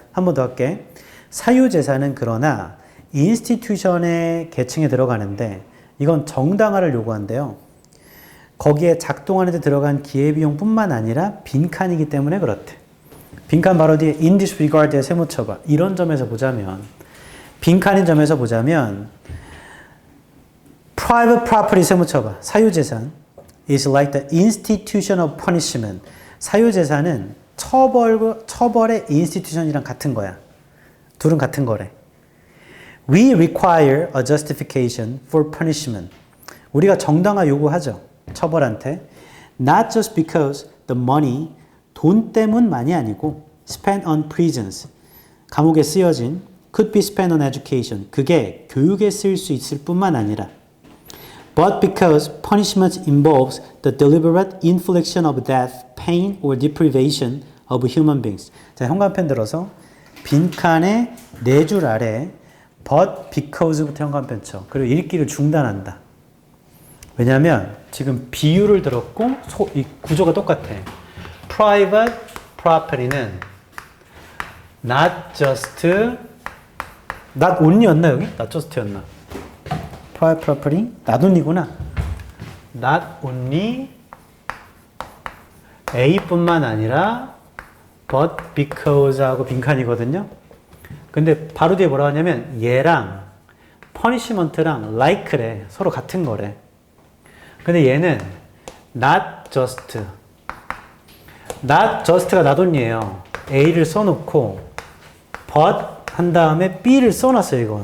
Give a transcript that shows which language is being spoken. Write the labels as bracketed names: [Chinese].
[Korean] 한 번 더 할게. 사유재산은 그러나 인스티튜션의 계층에 들어가는데 이건 정당화를 요구한대요. 거기에 작동하는 데 들어간 기회비용 뿐만 아니라 빈칸이기 때문에 그렇대. 빈칸 바로 뒤에 [English] in this regard [Korean] 에 세모 쳐봐. 이런 점에서 보자면 빈칸인 점에서 보자면 private property 세모 쳐봐. [English] 사유재산 is like the institution of punishment. [Korean] 사유재산은 처벌의 institution이랑 같은 거야. 둘은 같은 거래. [English] We require a justification for punishment. [Korean] 우리가 정당화 요구하죠. 처벌한테. [English] Not just because the money, [Korean] 돈 때문만이 아니고 [English] spent on prisons, [Korean] 감옥에 쓰여진 [English] could be spent on education. [Korean] 그게 교육에 쓰일 수 있을 뿐만 아니라 [English] but because punishment involves the deliberate infliction of death, pain or deprivation of human beings. [Korean] 자, 현관펜 들어서 빈칸의 네 줄 아래 but because부터 현관펜 쳐. 그리고 읽기를 중단한다. 왜냐하면 지금 비유를 들었고 이 구조가 똑같아. private property는 not just, not only였나 여기? not just였나? private property, not only구나. not only A뿐만 아니라 but because 하고 빈칸이거든요. 근데 바로 뒤에 뭐라고 하냐면 얘랑 punishment랑 like래. 서로 같은 거래. 근데 얘는 not just. not just가 나돈이에요. A를 써놓고 but 한 다음에 B를 써놨어요. 이거.